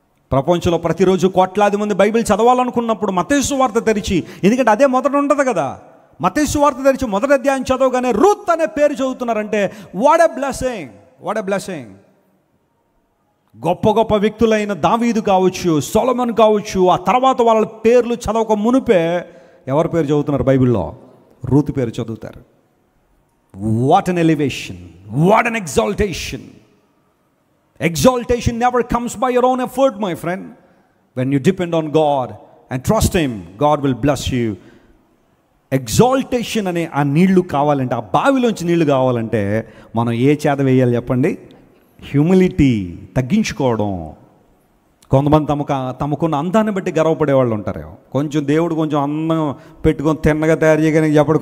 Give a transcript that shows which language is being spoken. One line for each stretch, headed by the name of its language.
Telugu: ప్రపంచంలో ప్రతిరోజు కోట్లాది మంది బైబిల్ చదవాలనుకున్నప్పుడు మత్తయి సువార్త తెరిచి, ఎందుకంటే అదే మొదట ఉంటుంది కదా, మత్తయి సువార్త తెరిచి మొదటి అధ్యాయం చదవగానే రూత్ అనే పేరు చదువుతున్నారంటే
English: What a blessing, what a blessing.
Telugu: గొప్ప గొప్ప వ్యక్తులైన దావీదు కావచ్చు, సొలొమోన్ కావచ్చు, ఆ తర్వాత వాళ్ళ పేర్లు చదవక మునిపే ఎవరి పేరు చదువుతున్నారు బైబిల్లో? రూత్ పేరు చదువుతారు.
English: What an elevation, what an exaltation. Exaltation never comes by your own effort, my friend. When you depend on God and trust Him, God will bless you.
Telugu: Exaltation అనే ఆ నీళ్లు కావాలంటే, ఆ బావిలోంచి నీళ్లు కావాలంటే మనం ఏ చేత వేయాలి చెప్పండి? హ్యూమిలిటీ, తగ్గించుకోవడం. కొంతమంది తమకున్న అందాన్ని బట్టి గర్వపడే వాళ్ళు ఉంటారు. కొంచెం దేవుడు కొంచెం అందం పెట్టుకొని తిన్నగా తయారు చేయగానే చెప్పడు.